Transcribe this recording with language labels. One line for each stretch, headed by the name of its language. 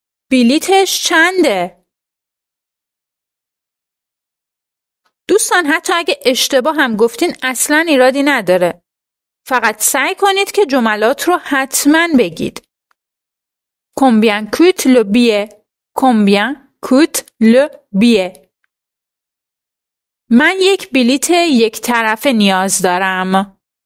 Persian: بلیتش چنده؟ دوستان حتی اگه اشتباه هم گفتین اصلاً ایرادی نداره. فقط سعی کنید که جملات رو حتماً بگید.
French: Combien coûte le billet? Combien coûte le billet?
Persian: من یک بلیت یک طرفه نیاز دارم.